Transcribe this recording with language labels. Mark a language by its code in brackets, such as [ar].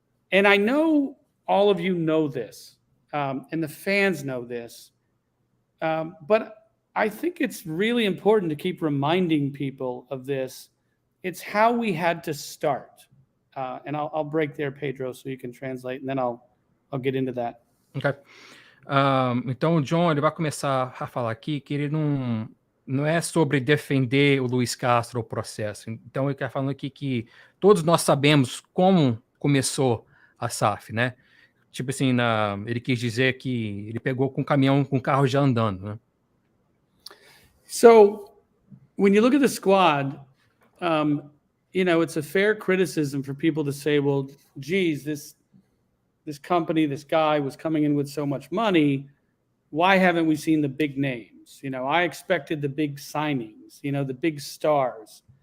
[en] And I know all of you know this, and the fans know this, but I think it's really important to keep reminding people of this. It's how we had to start. And I'll break there, Pedro, so you can translate, and then I'll get into that. Ok. [pt] Então o John ele vai começar a falar aqui que ele não é sobre defender o Luis Castro, o processo. Então ele está falando aqui que todos nós sabemos como começou a SAF, né? Tipo assim, ele quis dizer que ele pegou com o caminhão, com o carro já andando, né? [en] So when you look at the squad, it's a fair criticism for people to say, well, geez, this company, this guy was coming in with so much money. Why haven't we seen the big names? I expected the big signings, the big stars.